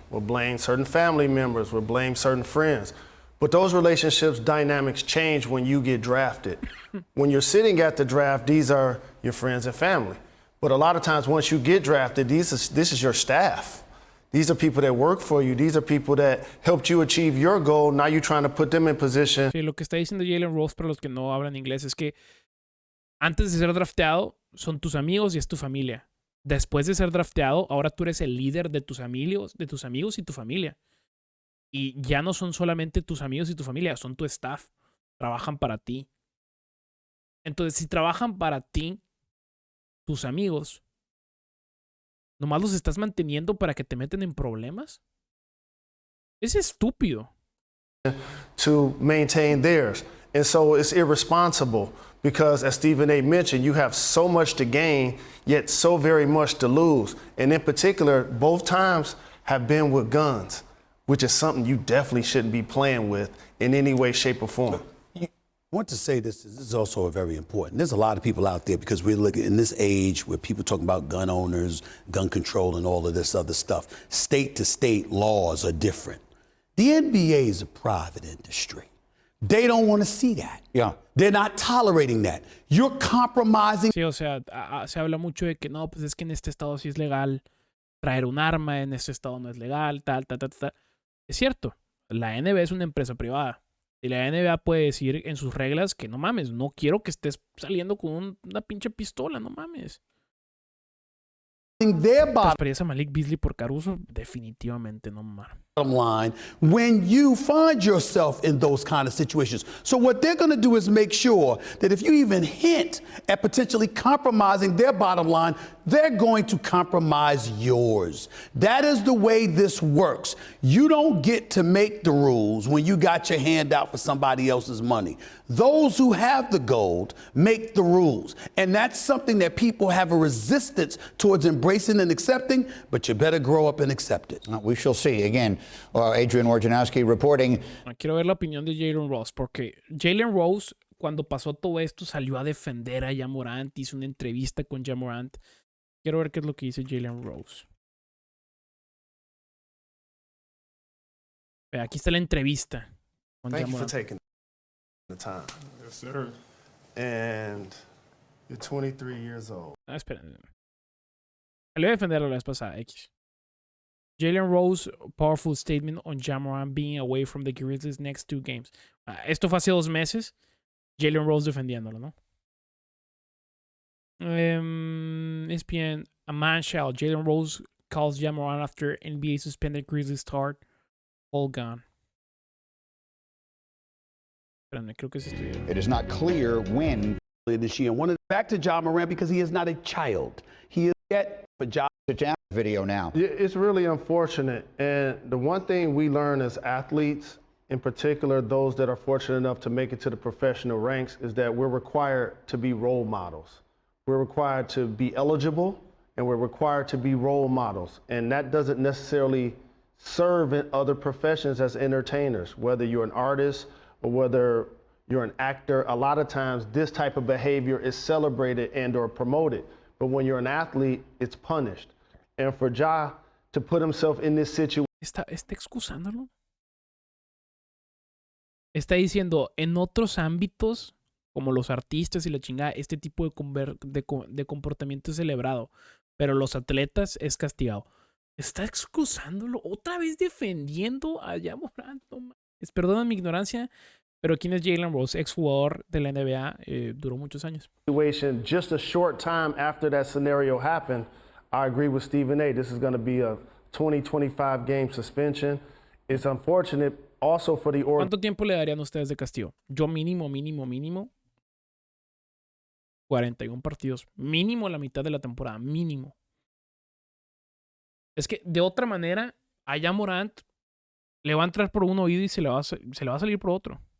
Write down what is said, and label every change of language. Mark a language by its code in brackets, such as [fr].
[en] Will blame certain family members. Will blame certain friends. But those relationships, dynamics change when you get drafted. When you're sitting at the draft, these are your friends and family. But a lot of times once you get drafted, this is your staff. These are people that work for you. These are people that helped you achieve your goal. Now you're trying to put them in position. [es] Sí, lo que está diciendo Jalen Rose para los que no hablan inglés es que antes de ser drafteado son tus amigos y es tu familia. Después de ser drafteado, ahora tú eres el líder de tus amigos y tu familia. Y ya no son solamente tus amigos y tu familia, son tu staff. Trabajan para ti. Entonces, si trabajan para ti, tus amigos, ¿nomás los estás manteniendo para que te meten en problemas? Es estúpido. [en] To maintain theirs. And so it's irresponsible because, as Stephen A. mentioned, you have so much to gain, yet so very much to lose. And in particular, both times have been with guns, which is something you definitely shouldn't be playing with in any way, shape, or form. I want to say this is also very important. There's a lot of people out there because we're looking in this age where people talking about gun owners, gun control, and all of this other stuff. State to state laws are different. The NBA is a private industry. They don't want to see that. Yeah. They're not tolerating that. You're compromising. [es] Sí, o sea, se habla mucho de que no, pues es que en este estado sí es legal traer un arma, en este estado no es legal, tal. Es cierto, la NBA es una empresa privada. Y la NBA puede decir en sus reglas que no mames, no quiero que estés saliendo con una pinche pistola, no mames. Trasparías a Malik Beasley por Caruso, definitivamente no mames. [en] Line when you find yourself in those kind of situations. So what they're going to do is make sure that if you even hint at potentially compromising their bottom line, they're going to compromise yours. That is the way this works. You don't get to make the rules when you got your hand out for somebody else's money. Those who have the gold make the rules. And that's something that people have a resistance towards embracing and accepting, but you better grow up and accept it. We shall see. Again, Adrian Wojnarowski reporting. [es] Quiero ver la opinión de Jalen Rose, porque Jalen Rose, cuando pasó todo esto, salió a defender a Ja Morant, hizo una entrevista con Ja Morant. Quiero ver qué es lo que dice Jalen Rose. Aquí está la entrevista con Ja [en] Thank you for [es] Morant. [en] taking the time. Yes, sir. And you're 23 years old. [es] Esperen. Salió a defenderlo la vez pasada, X. [en] Jalen Rose, powerful statement on Ja Morant being away from the Grizzlies next 2 games. [es] Esto fue hace 2 meses. Jalen Rose defendiéndolo, ¿no? [en] ESPN, a man shall. Jalen Rose calls Ja Morant after NBA suspended Grizzlies start. All gone. [es] Espérame, creo que es esto. [en] It is not clear when. This year, back to Ja Morant because he is not a child. He is yet, but Ja. Sit down. Video now. It's really unfortunate. And the one thing we learn as athletes, in particular those that are fortunate enough to make it to the professional ranks, is that we're required to be role models. We're required to be eligible, and we're required to be role models. And that doesn't necessarily serve in other professions as entertainers, whether you're an artist or whether you're an actor. A lot of times this type of behavior is celebrated and or promoted. But when you're an athlete, it's punished. And for Ja to put himself in this situation. [es] ¿Está excusándolo? Está diciendo, en otros ámbitos, como los artistas y la chingada, este tipo de comportamiento es celebrado. Pero los atletas es castigado. Está excusándolo. Otra vez defendiendo a Ja Morant. No mames. Perdona mi ignorancia, pero ¿quién es Jalen Rose? Exjugador de la NBA. Duró muchos años. [en] Just a short time after that scenario happened, I agree with Stephen A. This is going to be a 20-25 game suspension. It's unfortunate also for the [es] ¿Cuánto tiempo le darían ustedes de castigo? Yo mínimo 41 partidos. Mínimo la mitad de la temporada. Mínimo. Es que de otra manera, a Ja Morant le va a entrar por un oído y se le va a salir por otro.